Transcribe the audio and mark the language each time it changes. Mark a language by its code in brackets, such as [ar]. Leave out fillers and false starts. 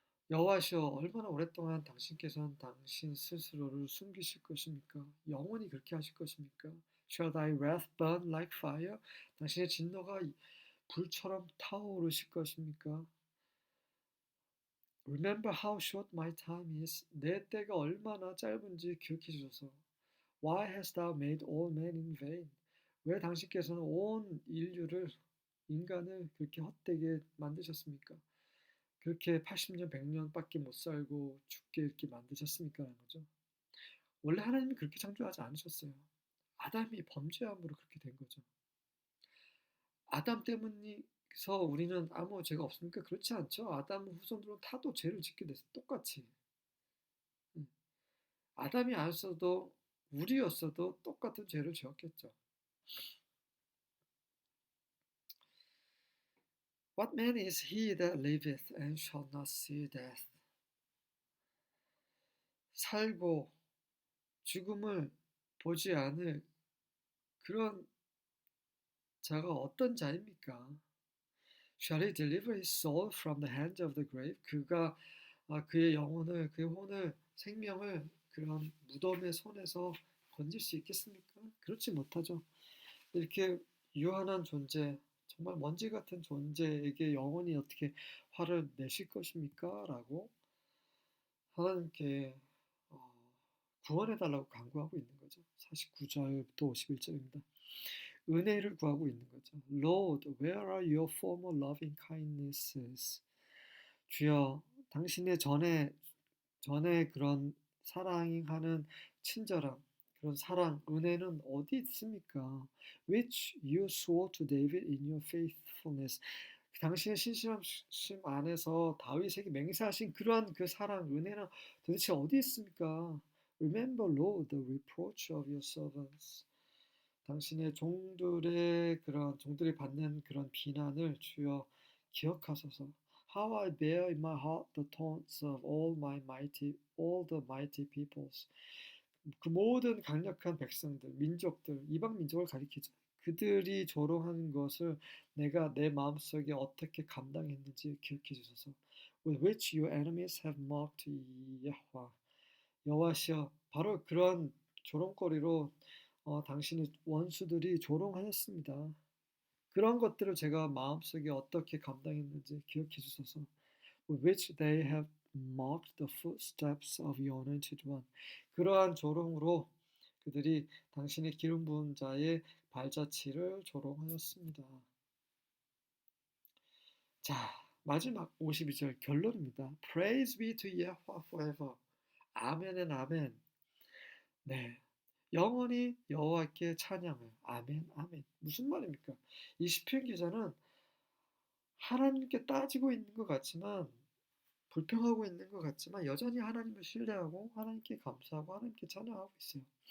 [ko] 여호와시여, 얼마나 오랫동안 당신께서는 당신 스스로를 숨기실 것입니까? 영원히 그렇게 하실 것입니까? [en] Shall thy wrath burn like fire? [ko] 당신의 진노가 불처럼 타오르실 것입니까? [en] Remember how short my time is. [ko] 내 때가 얼마나 짧은지 기억해 주소서. [en] Why hast thou made all men in vain? [ko] 왜 당신께서는 온 인간을 그렇게 헛되게 만드셨습니까? 그렇게 80년, 100년밖에 못 살고 죽게 이렇게 만드셨습니까? 라는 거죠. 원래 하나님이 그렇게 창조하지 않으셨어요. 아담이 범죄함으로 그렇게 된 거죠. 아담 때문에서 우리는 아무 죄가 없습니까? 그렇지 않죠. 아담 후손들은 다도 죄를 짓게 됐어요. 똑같이. 아담이 아니었어도 우리였어도 똑같은 죄를 지었겠죠. [en] What man is he that liveth and shall not see death? [ko] 살고 죽음을 보지 않을 그런 자가 어떤 자입니까? [en] Shall he deliver his soul from the hand of the grave? [ko] 그가 그의 영혼을, 그의 혼을, 생명을 그런 무덤의 손에서 건질 수 있겠습니까? 그렇지 못하죠. 이렇게 유한한 존재, 정말 먼지 같은 존재에게 영혼이 어떻게 화를 내실 것입니까? 라고 하나님께 구원해달라고 간구하고 있는 거죠. 49절부터 51절입니다. 은혜를 구하고 있는 거죠. [en] Lord, where are your former loving kindnesses? [ko] 주여, 당신의 전에 그런 사랑하는 친절함, 그런 사랑, 은혜는 어디 있습니까? [en] Which you swore to David in your faithfulness. [ko] 당신의 신실하심 안에서 다윗에게 맹세하신 그러한 그 사랑, 은혜는 도대체 어디 있습니까? [en] Remember, Lord, the reproach of your servants. [ko] 당신의 종들이 받는 그런 비난을 주여 기억하소서. [en] How I bear in my heart the taunts of all the mighty peoples. [ko] 그 모든 강력한 백성들, 민족들, 이방 민족을 가리키죠. 그들이 조롱하는 것을 내가 내 마음속에 어떻게 감당했는지 기억해 주소서. [en] With which your enemies have mocked Yahweh. [ko] 여호와시여, 바로 그런 조롱거리로 당신의 원수들이 조롱하였습니다. 그런 것들을 제가 마음속에 어떻게 감당했는지 기억해 주소서. [en] With which they have mocked the footsteps of your anointed one. [ko] 그러한 조롱으로 그들이 당신의 기름 부은 자의 발자취를 조롱하였습니다. 자, 마지막 52절 결론입니다. [en] Praise be to Yahweh forever. [ko] 아멘 앤 아멘. 네. 영원히 여호와께 찬양을. 아멘, 아멘. 무슨 말입니까? 이 시편 기자는 하나님께 따지고 있는 것 같지만, 불평하고 있는 것 같지만 여전히 하나님을 신뢰하고 하나님께 감사하고 하나님께 찬양하고 있어요.